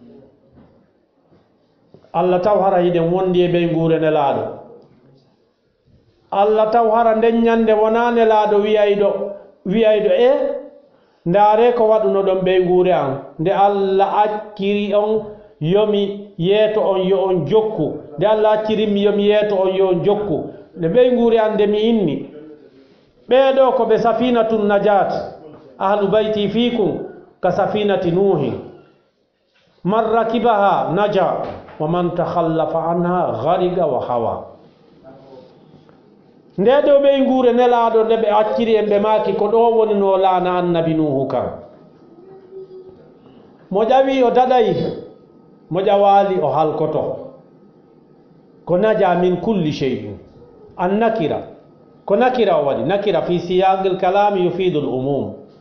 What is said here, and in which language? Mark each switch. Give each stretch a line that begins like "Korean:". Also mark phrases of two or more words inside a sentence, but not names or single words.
Fula: Allah taw hara hiɗen wondi e ɓey ngurene laaɗo Allah taw hara nden ñande wona nelaaɗo wiyayɗo e ndaare ko waɗuno ɗon ɓey nguure an nde Allah acciri on yomi yeeto on yo on jokku nde Allah accirimi yomi yeeto on yo on jokku nde ɓey nguure an nde mi inni ɓeeɗo ko ɓe
Arabic: سفينة النجاة أهل بيتي فيكم كسفينة نوح من ركبها نجا ومن تخلف عنها غرق وهوى
Fula: ndeɗo ɓe nguure nelaɗo nde ɓe acciri en ɓe maaki ko ɗo woni no laana annabi nuhu kan mo ƴawi o daɗay mo ƴawaali o halkoto ko
Arabic: نجا من كل شيء النكرة
Fula: ko nakira o waɗi nakira
Arabic: في سياق الكلام يفيد العموم